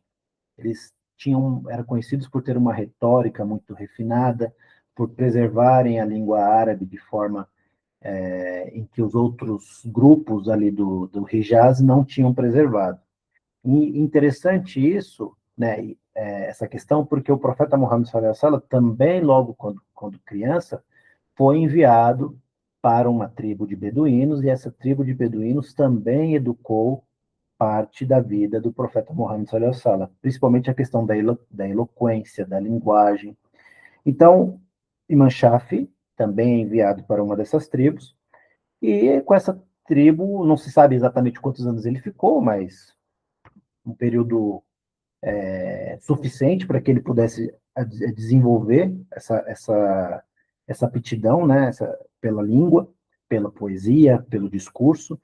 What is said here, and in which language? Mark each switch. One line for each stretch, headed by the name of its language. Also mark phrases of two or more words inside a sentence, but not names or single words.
Portuguese: Eles eram conhecidos por ter uma retórica muito refinada, por preservarem a língua árabe de forma em que os outros grupos ali do Hijaz não tinham preservado. E interessante isso, né, essa questão, porque o profeta Muhammad
Arabic: صلى الله عليه وسلم
Portuguese: também, logo quando criança, foi enviado para uma tribo de beduínos, e essa tribo de beduínos também educou parte da vida do profeta Muhammad
Arabic: صلى الله عليه وسلم,
Portuguese: principalmente a questão da eloquência, da linguagem. Então, Imam Shafi também é enviado para uma dessas tribos, e com essa tribo, não se sabe exatamente quantos anos ele ficou, mas um período suficiente para que ele pudesse desenvolver essa aptidão, né, pela língua, pela poesia, pelo discurso.